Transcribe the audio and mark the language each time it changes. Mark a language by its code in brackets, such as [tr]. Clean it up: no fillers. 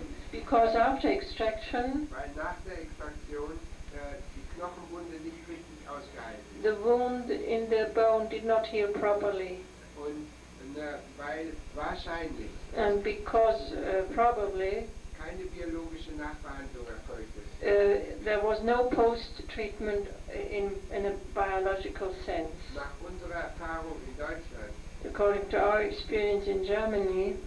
[en] Because after extraction, [de] Weil nach der Extraktion die Knochenwunde nicht richtig ausgeheilt ist. [en] the wound in the bone did not heal properly. [de] Und weil wahrscheinlich [en] And because probably [de] keine biologische Nachbehandlung erfolgt ist. [en] there was no post-treatment in a biological sense. [de] Nach unserer Erfahrung in Deutschland [en] According to our experience in Germany,